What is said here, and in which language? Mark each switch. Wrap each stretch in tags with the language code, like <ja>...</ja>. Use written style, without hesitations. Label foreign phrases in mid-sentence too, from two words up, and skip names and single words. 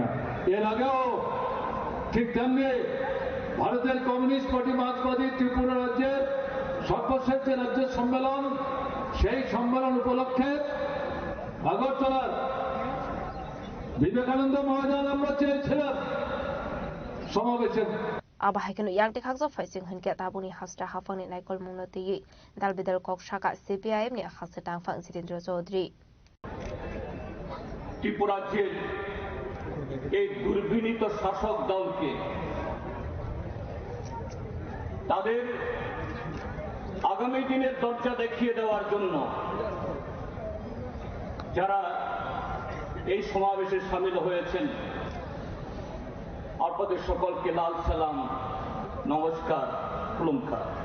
<bn>এর আগেও ঠিক তেমনি ভারতের কমিউনিস্ট পার্টি মার্ক্সবাদী ত্রিপুরা রাজ্যের সর্বশেষ যে রাজ্য সম্মেলন, সেই সম্মেলন উপলক্ষে আগরতলার বিবেকানন্দ ময়দান আমরা চেয়েছিলাম সমাবেশের</bn> <trp>Abahaikan yang dikhakso faising hunke tabuni hasta hafang ni naikol mungnoti dalbidal kok shaka CPIM ni hasta tangfang Jitendra Chaudhary</trp> <bn>ত্রিপুরাজ্যের এই দুর্বিনীত শাসক দলকে তাদের আগামী দিনের দরজা দেখিয়ে দেওয়ার জন্য যারা এই সমাবেশে শামিল হয়েছেন, আপনাদের সকলকে লাল সালাম, নমস্কার, খুলুমখার।</bn>